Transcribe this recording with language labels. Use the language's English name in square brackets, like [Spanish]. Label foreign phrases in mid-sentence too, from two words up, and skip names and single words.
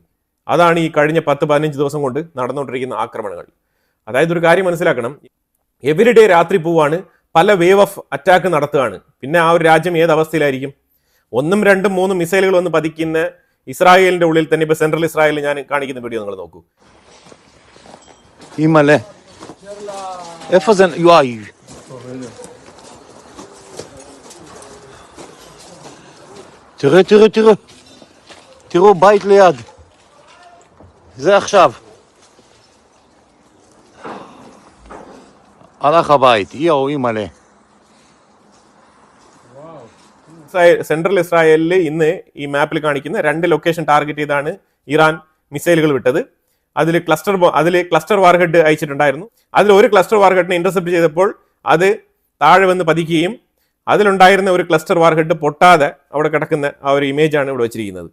[Malayalam] അതാണ് ഈ കഴിഞ്ഞ 10-15 ദിവസം കൊണ്ട് നടന്നുകൊണ്ടിരിക്കുന്ന ആക്രമണങ്ങൾ. അതായത് ഒരു കാര്യം മനസ്സിലാക്കണം, എവരിഡേ രാത്രി പോവാണ്, പല [English] wave of attack [Malayalam] നടത്തുകയാണ്. പിന്നെ ആ ഒരു രാജ്യം ഏത് അവസ്ഥയിലായിരിക്കും? 1, 2, 3 മിസൈലുകൾ വന്ന് പതിക്കുന്ന ഇസ്രായേലിന്റെ ഉള്ളിൽ തന്നെ. ഇപ്പൊ സെൻട്രൽ ഇസ്രായേലിൽ ഞാൻ കാണിക്കുന്ന വീഡിയോ നിങ്ങൾ നോക്കൂ. [Hebrew] תראו בית ליד. זה עכשיו. הלך הבית, יאו אימא'לה. [Malayalam] സെൻട്രൽ ഇസ്രായേലിൽ ഇന്ന് ഈ മാപ്പിൽ കാണിക്കുന്ന 2 [English] location target [Malayalam] ചെയ്താണ് ഇറാൻ മിസൈലുകൾ വിട്ടത്. അതിൽ [English] cluster warhead [Malayalam] അയച്ചിട്ടുണ്ടായിരുന്നു. അതിൽ ഒരു [English] cluster warhead intercept [Malayalam] ചെയ്തപ്പോൾ അത് താഴെ വന്ന് പതിക്കുകയും അതിലുണ്ടായിരുന്ന ഒരു [English] cluster warhead [Malayalam] പൊട്ടാതെ അവിടെ കിടക്കുന്ന ആ ഒരു ഇമേജാണ് ഇവിടെ വെച്ചിരിക്കുന്നത്.